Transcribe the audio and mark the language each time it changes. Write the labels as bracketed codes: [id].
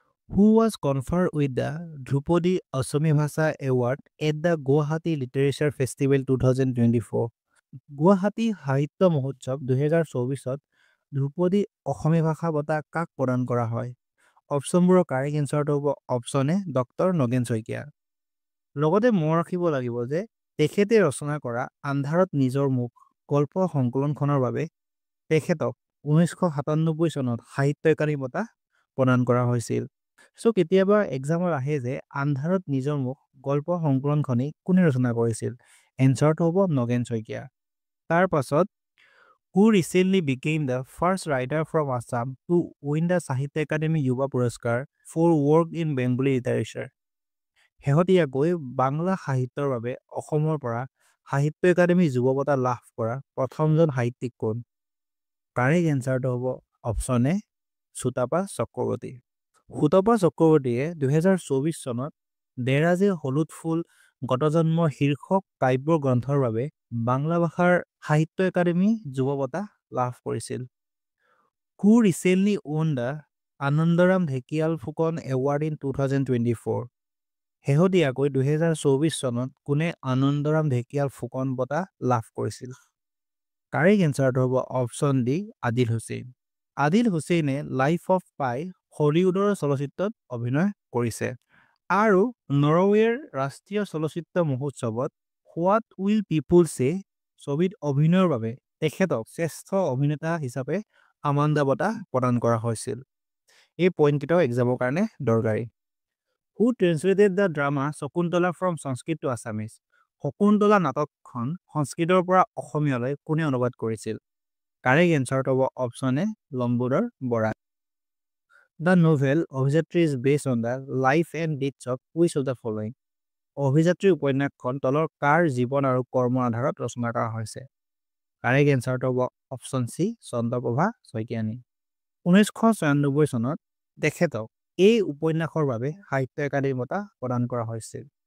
[en] who was conferred with the Drupadi Asami Bhasa Award at the Guwahati Literature Festival 2024. [as] Guwahati সাহিত্য মহোৎসৱ 2024ত ধ্ৰুপদী অসমীয়া ভাষা বঁটা কাক প্ৰদান কৰা হয়? অপশ্যনবোৰৰ কাৰেক্ট এনচাৰটো হ'ব option A doctor Nagen Saikia. লগতে মনত ৰাখিব লাগিব যে তেখেতে ৰচনা কৰা আন্ধাৰত নিজৰ মুখ গল্প সংকলনখনৰ বাবে তেখেতক 1997 চনত সাহিত্য একাডেমী বঁটা প্ৰদান কৰা হৈছিল। চ' কেতিয়াবা এক্সামত আহে যে আন্ধাৰত নিজৰ মুখ গল্প সংকলনখনি কোনে ৰচনা কৰিছিল? এনচাৰটো হ'ব নগেন শইকীয়া। তাৰ পাছত [en] who recently became the first writer from Assam to win the Sahitya Akademi Yuva Puraskar for work in Bengali literature? [as] শেহতীয়াকৈ বাংলা সাহিত্যৰ বাবে অসমৰ পৰা সাহিত্য একাডেমী যুৱ বঁটা লাভ কৰা প্ৰথমজন সাহিত্যিক কোন? কাৰেক্ট এনচাৰটো হ'ব অপশ্যন এ চুতাপা চক্ৰৱৰ্তী। সুতপা চক্ৰৱৰ্তীয়ে 2024 চনত দেৰাজে হলুদ ফুল গতজন্ম শীৰ্ষক কাব্য গ্ৰন্থৰ বাবে বাংলা ভাষাৰ সাহিত্য একাডেমী যুৱ বঁটা লাভ কৰিছিল। [en] Who recently won the Anandaram Dhekial Phukan award in 2024? [as] শেহতীয়াকৈ 2024 চনত কোনে আনন্দৰাম ঢেকিয়াল ফুকন বঁটা লাভ কৰিছিল? কাৰেক্ট এনচাৰটো হ'ব অপশ্যন ডি আদিল হুছেইন। আদিল হুছেইনে লাইফ অফ পাই হলিউডৰ চলচ্চিত্ৰত অভিনয় কৰিছে আৰু নৰৱেৰ ৰাষ্ট্ৰীয় চলচ্চিত্ৰ মহোৎসৱত হোৱাট উইল পিপুল চে ছবিত অভিনয়ৰ বাবে তেখেতক শ্ৰেষ্ঠ অভিনেতা হিচাপে আমাণ্ডা বঁটা প্ৰদান কৰা হৈছিল। এই পইণ্টকেইটাও এক্সামৰ কাৰণে দৰকাৰী। [en] Who translated the drama Shakuntala from Sanskrit to Assamese? [as] Shakuntala নাটকখন সংস্কৃতৰ পৰা অসমীয়ালৈ কোনে অনুবাদ কৰিছিল? কাৰেক্ট এনচাৰটো হ'ব option A Lambodar Bora. [en] The novel Abhijatri is based on the life and deeds of which of the following? [as] অভিযাত্ৰী উপন্যাসখন তলৰ কাৰ জীৱন আৰু কৰ্মৰ আধাৰত ৰচনা কৰা হৈছে? কাৰেক্ট এনচাৰটো হ'ব অপশ্যন চি চন্দ্ৰপ্ৰভা শইকীয়ানী। 1996 চনত তেখেতক এই উপন্যাসৰ বাবে সাহিত্য একাডেমী বঁটা প্ৰদান কৰা হৈছিল।